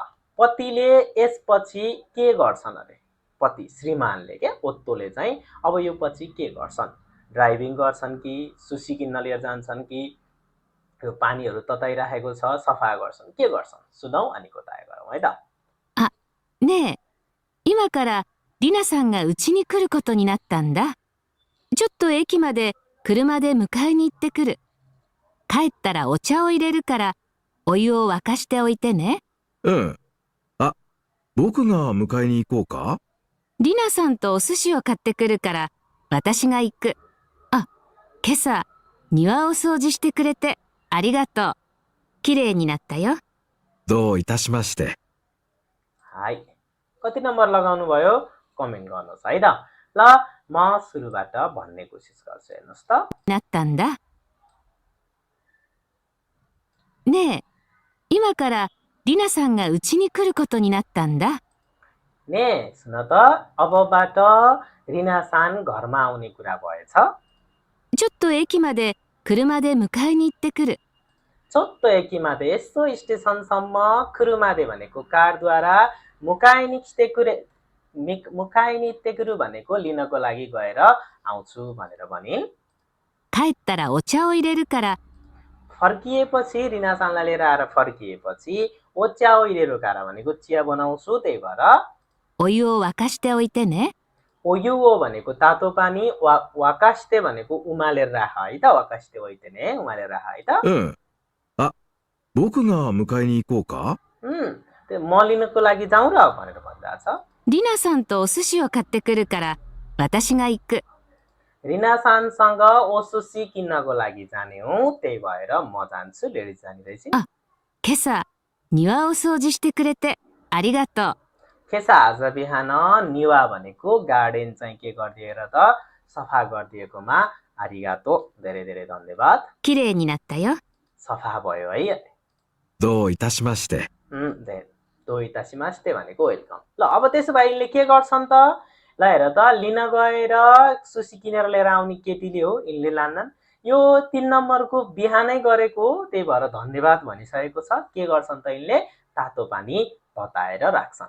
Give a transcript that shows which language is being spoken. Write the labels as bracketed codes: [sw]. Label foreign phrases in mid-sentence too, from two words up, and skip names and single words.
[ne] पतिले यसपछि के गर्छन् अरे? पति श्रीमानले के ओत्तोले चाहिँ अब यो पछि के गर्छन्? ड्राइभिङ गर्छन् कि सुसी किन्न लिएर जान्छन् कि यो पानीहरू तताइराखेको छ सफा गर्छन्, के गर्छन्? सुनौ अनि कोताए गरौँ है त। [ja] あ、ねえ、今からリナさんがうちに来ることになったんだ。ちょっと駅まで車で迎えに行ってくる。帰ったらお茶を入れるからお湯を沸かしておいてね。うん。あ、僕が迎えに行こうか？リナさんとお寿司を買ってくるから私が行く。あ、今朝庭を掃除してくれてありがとう。きれいになったよ。どういたしまして。 [ne] はい。कति नम्बर लगाउनु भयो कमेन्ट गर्नुहोस् है त। ल म सुरुबाट भन्ने कोसिस गर्छु, हेर्नुहोस् त। [ja] なったんだ。ねえ、今からリナさんがうちに来ることになったんだ。 [ne] ने सुन त अबबाट रिना सान घरमा आउने कुरा भएछ। [ja] ちょっと駅まで車で迎えに行ってくる。ちょっと駅まで [ne] यसो स्टेसनसम्म कुरुमादे भनेको कारद्वारा [ja] 迎えに行ってくる [ne] भनेको लिनको लागि गएर आउँछु भनेर भनिन्। [ja] 帰ったらお茶を入れるから [ne] फर्किएपछि रिनासानलाई लिएर आएर फर्किएपछि [ja] お茶を入れるから [ne] भनेको चिया बनाउँछु, त्यही भएर [ja] お湯を沸かしておいてね。 [ne] ओयुओ भनेको तातो पानी, वाकास्ते भनेको उमालेर राख है त, [ja] 沸かしておいてね [ne] उमालेर राख है त। [ja] うん。あ、僕が迎えに行こうか [ne] त्यो म लिनको लागि जाउँ र भनेर भन्दा छ। [ja] リナさんとお寿司を買ってくるから、私が行く。 [ne] रिनासानसँग ओसुसी किन्नको लागि जाने हुँ, त्यही भएर म जान्छु, लेडिज जाने रहेछ। [ja] 今朝、庭を掃除してくれて、ありがとう。 [ne] खेसा आज बिहान निवा भनेको गार्डन चाहिँ के गरिदिएर त सफा गरिदिएकोमा आरिगातो, धेरै धेरै धन्यवाद। [ja] きれいになったよ。 [ne] सफा भयो है। [ja] どういたしまして。どういたしまして [ne] भनेको वेलकम। ल अब त्यसो भए यिनले के गर्छन् त, ल हेर त, लिन गएर सुसी किनेर लिएर आउने केटीले हो, यिनले लान्नन्। यो 3 नम्बरको बिहानै गरेको हो, त्यही भएर धन्यवाद भनिसकेको छ। के गर्छन् त यिनले तातो पानी तताएर राख्छन्।